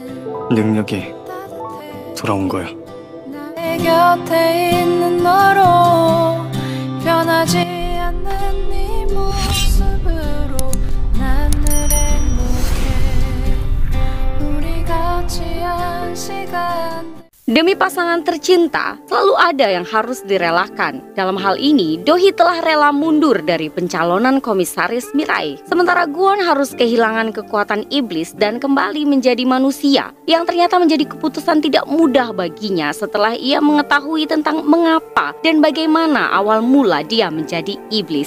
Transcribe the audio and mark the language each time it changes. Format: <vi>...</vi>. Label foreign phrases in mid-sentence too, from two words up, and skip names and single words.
<ko>능력이 돌아온 거야. 나의 곁에 있는 너로 변하지 않는 네 모습으로 난 늘 행복해. 우리 같이 한 시간.</ko> <id>Demi pasangan tercinta, selalu ada yang harus direlakan. Dalam hal ini, Dohee telah rela mundur dari pencalonan komisaris Mirai. Sementara Kwon harus kehilangan kekuatan iblis dan kembali menjadi manusia, yang ternyata menjadi keputusan tidak mudah baginya setelah ia mengetahui tentang mengapa dan bagaimana awal mula dia menjadi iblis.</id>